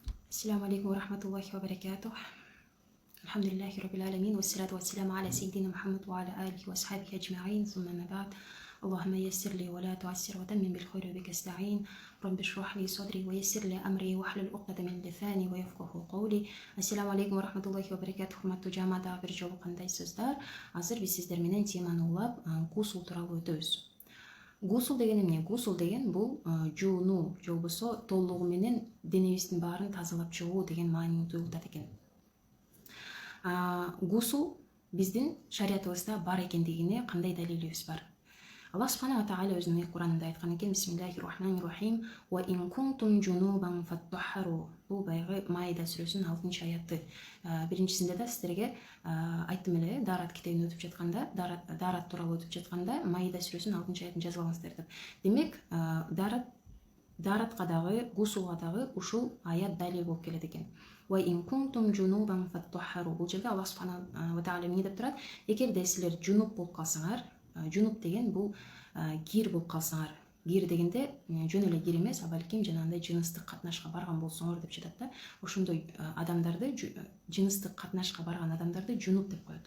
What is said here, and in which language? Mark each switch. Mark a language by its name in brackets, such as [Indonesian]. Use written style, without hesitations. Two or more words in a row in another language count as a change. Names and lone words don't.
[Arabic] السلام عليكم ورحمة الله وبركاته. الحمد لله رب العالمين والصلاة والسلام على سيدنا محمد وعلى آله وأصحابه أجمعين، ثم ما بعد. اللهم يسر لي ولا تعسر وتمم بالخير وبك استعين. رب اشرح لي صدري ويسر لي أمري واحلل عقدة من لساني ويفقهوا قولي. السلام عليكم ورحمة الله وبركاته. [Kyrgyz] Hurmatly жамаат, bir жолу кандайсыздар? Азыр биз сиздер менен теманы улап гусул тууралуу өтөбүз. Гусул деген эмне? Гусул деген бул жууну же болбосо толугу менен денебиздин баарын тазалап чыгуу деген маанини туюлтат экен. Гусул биздин шариятыбызда бар экендигине кандай далилибиз бар? Аллах [Arabic] سبحانه وتعالى [Kyrgyz] өзүнүн Куранында айткан экен: [Arabic] بسم الله الرحمن الرحيم. وإن كنتم جنبا فاطهروا. [Kyrgyz] Бул баягы Маида сүрөсүнүн 6-аяты. Биринчисинде да сиздерге айттым эле, Дарат китебин өтүп жатканда, Дарат тууралуу өтүп жатканда Маида сүрөсүнүн 6-аятын жазып алыңыздар деп. Демек, Даратка дагы, гусулга дагы ушул аят далил болуп келет экен. [Arabic] وإن كنتم جنبا فاطهروا. [Kyrgyz] Бул жерде Аллах [Arabic] سبحانه وتعالى [Kyrgyz] эмне деп турат? Эгерде силер жунуп болуп калсаңар, жунуп деген бул кир болуп калсаңар. Кир дегенде жөн эле кир эмес, а балким жанагындай жыныстык катнашка барган болсоңор деп жатат да. Ошондой адамдарды, жыныстык катнашка барган адамдарды жунуп деп коет.